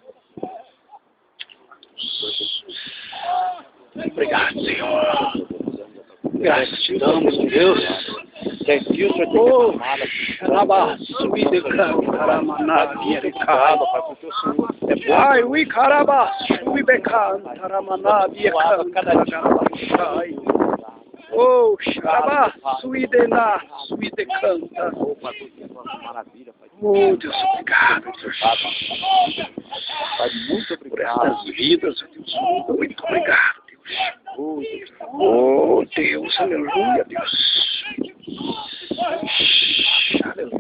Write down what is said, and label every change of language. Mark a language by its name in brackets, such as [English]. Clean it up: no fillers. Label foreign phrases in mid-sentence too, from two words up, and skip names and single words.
[Portuguese] Obrigado, Senhor. Graças te damos, Deus. Pai, we carabas, we becan, taramana, oh, xarabá, suidena, suide canta. Oh, Deus, obrigado, Deus. Pai, muito obrigado por essas vidas, Deus. Muito obrigado, Deus. Oh, Deus, aleluia, Deus. Aleluia.